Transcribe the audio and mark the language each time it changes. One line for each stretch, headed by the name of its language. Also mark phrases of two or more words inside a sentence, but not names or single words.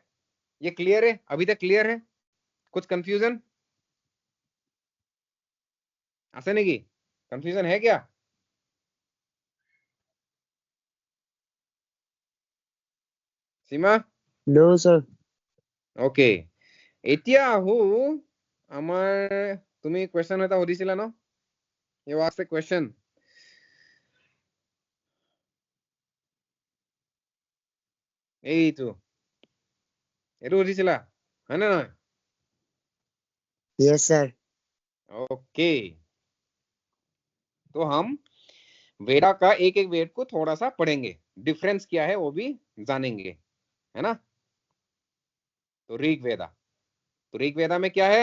Hindi: ये क्लियर है, अभी तक क्लियर है? कुछ कंफ्यूजन ऐसे नहीं की? कंफ्यूजन है क्या? सीमा?
English: No sir. ओके,
Assamese: এতিয়া আহো আমাৰ, তুমি কুৱেশ্যন এটা সুধিছিলা ন?
English: You asked a question.
Assamese: এইটো এইটো সুধিছিলা হয় নে নহয়?
English: Yes sir.
Hindi: ओके, तो हम वेदा का एक एक वेद को थोड़ा सा पढ़ेंगे, डिफरेंस क्या है वो भी जानेंगे, है ना। तो ऋग्वेदा, तो ऋग्वेदा में क्या है?